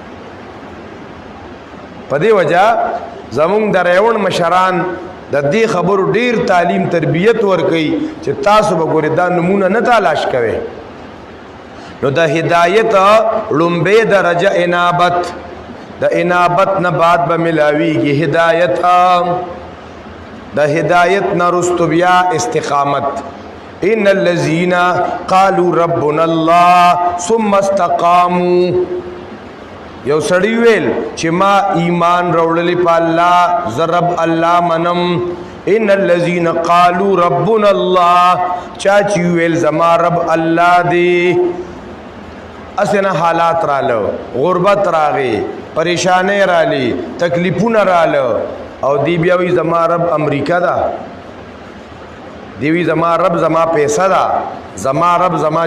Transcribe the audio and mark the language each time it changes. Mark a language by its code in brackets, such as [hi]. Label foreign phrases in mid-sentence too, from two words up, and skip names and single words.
[ps] په دې وجه زمونږ د ریوڼ مشران د دې خبرو ډیر تعلیم تربیت ورکوي چې تاسو به ګورئ دا نمونه نه تلاش کوئ نو د هدایت لومبۍ درجه انابت د انابت نه بعد به ملاویږي هدایت د هدایت نه رستو بیا استقامت [ar] ان الذين قالوا ربنا الله ثم استقاموا [ps] یو سړی ویل چې ما ایمان راوړلی په الله زه رب الله منم [ar] ان الذين قالوا ربنا الله [ps] چا چې ویل زما رب الله دی اسنه حالات رااله غربت راغی پریشانې رااله تکلیفونه رااله او دی بیا وی زما رب امریکا دا دی وی زما رب زما پیسہ دا زما رب زما